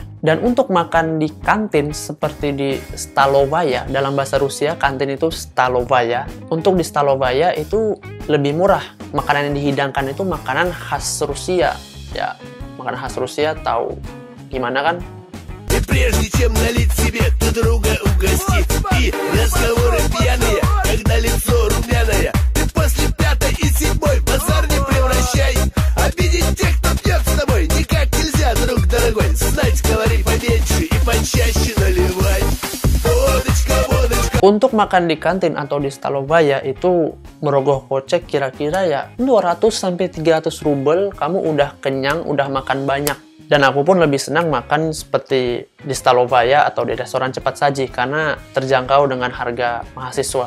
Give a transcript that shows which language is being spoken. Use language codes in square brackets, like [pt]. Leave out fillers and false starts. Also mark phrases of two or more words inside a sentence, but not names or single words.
[id] Dan untuk makan di kantin seperti di Stalovaya, dalam bahasa Rusia kantin itu Stalovaya. Untuk di Stalovaya itu lebih murah. Makanan yang dihidangkan itu makanan khas Rusia. Ya, makanan khas Rusia tahu gimana kan? [ru] Прежде чем налить себе, ты друга угости. И разговоры пьяные, когда лицо румяное. Ты после пятой и седьмой базар не превращай. Обидеть тех, кто пьет с тобой, никак нельзя, друг дорогой. Знать, говори поменьше и почаще наливай. Водочка, водочка. [id] Untuk makan di kantin atau di Stalovaya itu merogoh kocek kira-kira ya 200 sampai 300 rubel, kamu udah kenyang, udah makan banyak. Dan aku pun lebih senang makan seperti di Stalovaya atau di restoran cepat saji karena terjangkau dengan harga mahasiswa.